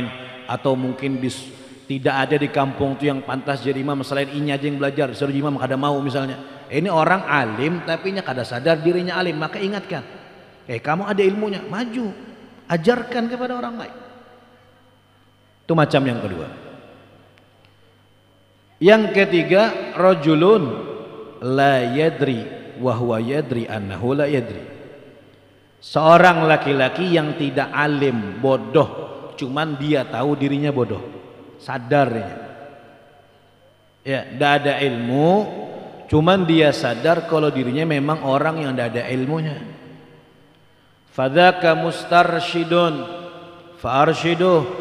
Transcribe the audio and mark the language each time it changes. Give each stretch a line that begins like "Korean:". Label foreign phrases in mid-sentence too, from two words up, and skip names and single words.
Indonesian: Atau mungkin tidak ada di kampung itu yang pantas jadi imam, selain ini aja yang belajar, disuruh imam kada mau misalnya. Ini orang alim tapi nya kada sadar dirinya alim, maka ingatkan. Kamu ada ilmunya, maju, ajarkan kepada orang lain. Itu macam yang kedua. Yang ketiga,
Arabic: رجل لا يدري وهو يدري أنه لا يدري.
Indonesian: Seorang laki-laki yang tidak alim, bodoh, cuman dia tahu dirinya bodoh, sadarnya. Ya, tidak ada ilmu, cuman dia sadar kalau dirinya memang orang yang tidak ada ilmunya.
Arabic: فذاك مسترشد فأرشده.